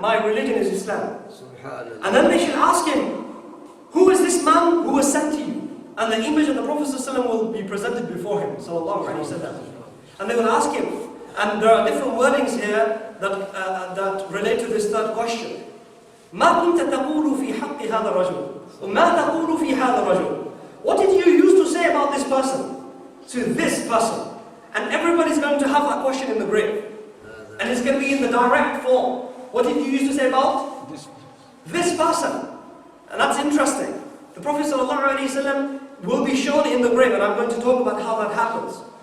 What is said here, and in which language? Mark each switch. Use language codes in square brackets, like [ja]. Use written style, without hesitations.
[en] My religion is Islam. And then they should ask him, who is this man who was sent to you? And the image of the Prophet ﷺ will be presented before him. Sallallahu Alaihi Wasallam. And they will ask him, and there are different wordings here that relate to this third question. [ar] ما كنت تقول في حق هذا الرجل وما تقول في هذا الرجل. [en] What did you used to say about this person? To this person. And everybody's going to have that question in the grave. And it's going to be in the direct form. What did you used to say about this person? And that's interesting. The Prophet ﷺ will be shown in the grave, and I'm going to talk about how that happens.